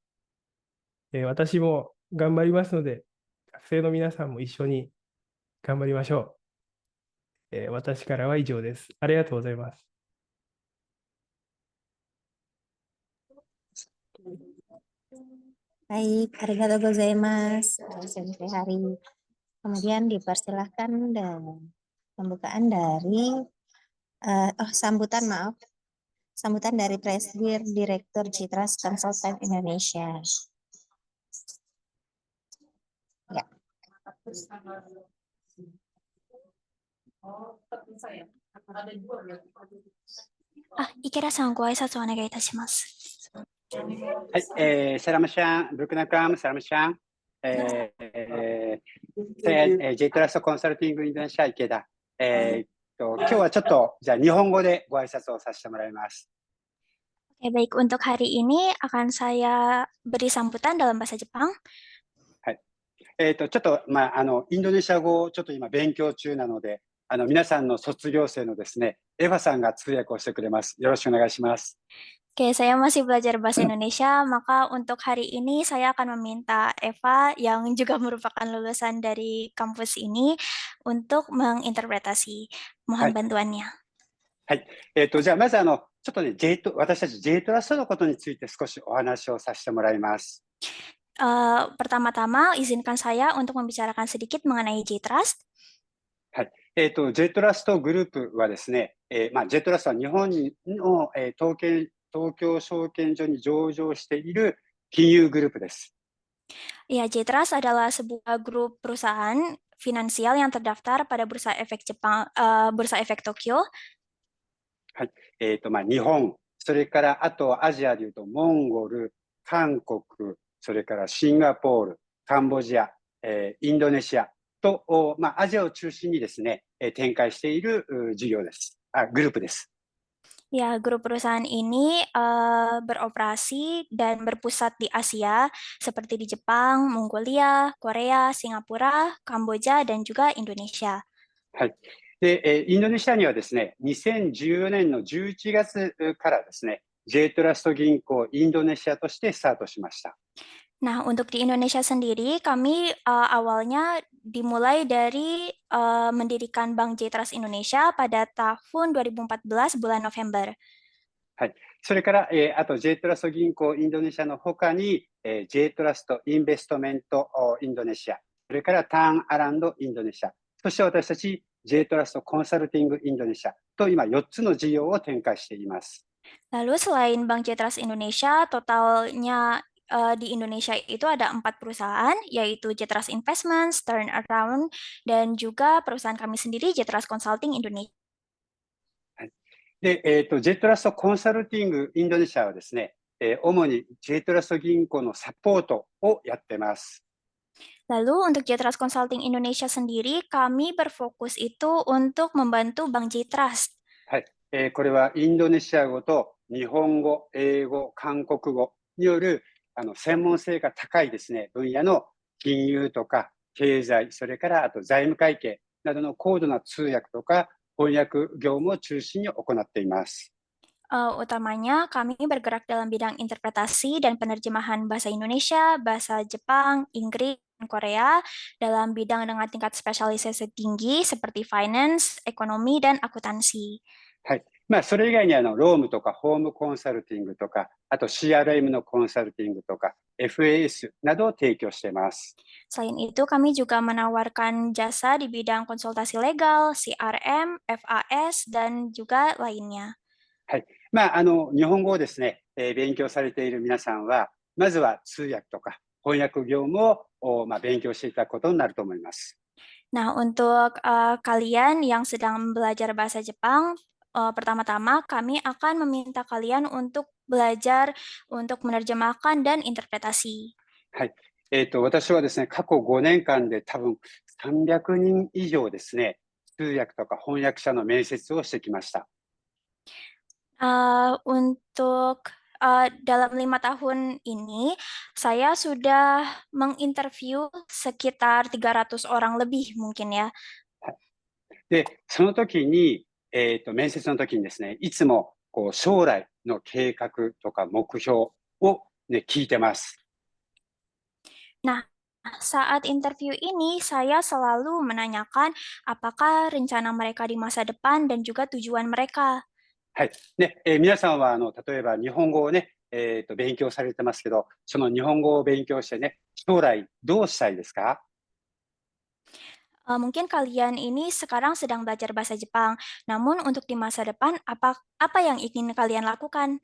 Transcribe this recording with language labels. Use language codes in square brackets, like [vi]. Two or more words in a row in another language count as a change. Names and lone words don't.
[ja] 私も頑張りますので、学生の皆さんも一緒に頑張りましょう。私からは以上です。ありがとうございます。 [id] Baik, [ja] ありがとうございます, [id] Sensei Hari. Kemudian dipersilahkan dan pembukaan dari sambutan dari Presidir Direktur Citras Consultant Indonesia. Ya. [ja] Ikedaさん、ご挨拶お願いいたします。はい、サラマシャン、ブルクナクラム、サラマシャン、J トラストコンサルティングインドネシア池田、今日はちょっとじゃあ日本語でご挨拶をさせてもらいます。 [id] Baik, untuk hari ini akan saya beri sambutan dalam bahasa Jepang. [ja] ちょっと、インドネシア語をちょっと今勉強中なので、皆さんの卒業生のですね、エヴァさんが通訳をしてくれます。よろしくお願いします。 [id] Oke, saya masih belajar bahasa Indonesia, maka untuk hari ini saya akan meminta Eva yang juga merupakan lulusan dari kampus ini untuk menginterpretasi. [ja] は [id] Mohon [ja] い。 [id] bantuannya. [ja] はい。じゃあ、まずちょっとね、私たち J トラストのことについて少しお話をさせてもらいます。 [id] Pertama-tama, izinkan saya untuk membicarakan sedikit mengenai J-Trust. [ja] はい。J トラストグループはですね、J トラストは日本の、東京証券所に上場している金融グループです。 [id] Ya, J-Trust adalah sebuah grup perusahaan finansial yang terdaftar pada Bursa Efek Bursa Efek Tokyo. [ja] はい。日本、それからあとアジアでいうとモンゴル、韓国、それからシンガポール、カンボジア、インドネシアと、アジアを中心にですね、展開している事業です。グループです。 [id] Ya, grup perusahaan ini beroperasi dan berpusat di Asia, seperti di Jepang, Mongolia, Korea, Singapura, Kamboja, dan juga Indonesia. [ja] はい。で、インドネシアにはですね、2014年の11月からですね、J トラスト銀行インドネシアとしてスタートしました。 [id] Nah, untuk di Indonesia sendiri, kami awalnya dimulai dari mendirikan Bank J-Trust Indonesia pada tahun 2014 bulan November. [ja] はい。それから、あと J トラスト銀行インドネシアの他に、J トラストインベストメントインドネシア、それからターンアランドインドネシア、そして私たち J トラストコンサルティングインドネシアと今4つの事業を展開しています。 [id] Lalu selain Bank J-Trust Indonesia, totalnya di Indonesia itu ada 4 perusahaan, yaitu J-Trust Investments, Turnaround, dan juga perusahaan kami sendiri, J-Trust Consulting Indonesia. [ja] で、J トラストコンサルティングインドネシアはですね、主に J トラスト銀行のサポートをやってます。 [id] Lalu untuk J-Trust Consulting Indonesia sendiri, kami berfokus itu untuk membantu Bank J-Trust. [ja] はい。これはインドネシア語と日本語、英語、韓国語による専門性が高いですね、分野の金融とか経済、それからあと財務会計などの高度な通訳とか翻訳業務を中心に行っています。 [id] Utamanya kami bergerak dalam bidang interpretasi dan penerjemahan bahasa Indonesia, bahasa Jepang, Inggris, dan Korea dalam bidang dengan tingkat spesialisasi tinggi seperti finance, ekonomi, dan akuntansi. [ja] はい。それ以外にロームとかホームコンサルティングとか、あと CRM のコンサルティングとか、FAS などを提供しています。 [id] Selain itu, kami juga menawarkan jasa di bidang konsultasi legal, CRM, FAS, dan juga lainnya. [ja] はい。日本語をですね、勉強されている皆さんは、まずは通訳とか翻訳業務を勉強していただくことになると思います。 [id] Nah, untuk kalian yang sedang belajar bahasa Jepang, pertama-tama kami akan meminta kalian untuk belajar untuk menerjemahkan dan interpretasi. [ja] はい。私はですね、過去5年間で多分300人以上ですね、通訳とか翻訳者の面接をしてきました。 [id] Untuk dalam 5 tahun ini, saya sudah menginterview sekitar 300 orang lebih mungkin ya. [ja] で、その時に、面接の時にですね、いつも将来の計画とか目標を、ね、聞いてます。 [id] Nah, saat interview ini saya selalu menanyakan apakah rencana mereka di masa depan dan juga tujuan mereka. [ja] はいね皆さんは例えば日本語をね、勉強されてますけど、その日本語を勉強してね、将来どうしたいですか？ [id] Mungkin kalian ini sekarang sedang belajar bahasa Jepang, namun untuk di masa depan apa yang ingin kalian lakukan?